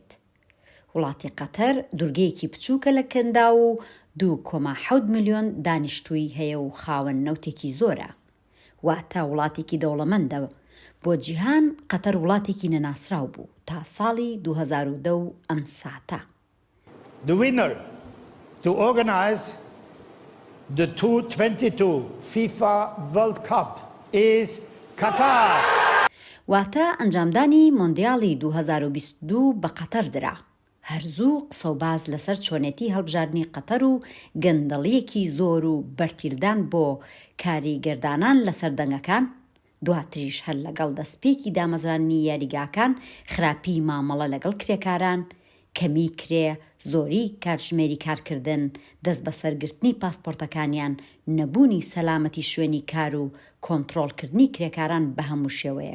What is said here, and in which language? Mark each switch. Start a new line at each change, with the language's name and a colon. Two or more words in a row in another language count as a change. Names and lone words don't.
Central Kurdish: وڵاتی قەتەر دوورگەیەکی بچووکە لە کەندا و 2.7 ملیۆن دانیشتووی هەیە و خاوەن نەوتێکی زۆرە. واتە وڵاتێکی دەوڵەمەندە. بۆ جیهان قەتەر وڵاتێکی نەناسراو بوو تا ساڵی 2002 و ئەم ساتە.
English: The winner to organize the 2022 FIFA World Cup is Qatar.
Central Kurdish: واتە ئەنجامدانی مۆندیاڵی 2022 بە قەتەر درا. هەرزوو قسە و باز لەسەر چۆنێتی هەڵبژاردنی قەتەر و گەندەڵیەکی زۆر و بەرتیردان بۆ کاریگەردانان لەسەر دەنگەکان، دواتریش هەر لەگەڵ دەستپێکی دامەزرانی یاریگاکان خراپی مامەڵە لەگەڵ کرێکاران، کەمی کرێ، زۆری کاتژمێری کارکردن، دەست بە سەرگرتنی پاسپۆرتەکانیان، نەبوونی سەلامەتی شوێنی کار و کۆنتڕۆڵکردنی کرێکاران بە هەموو شێوەیەک.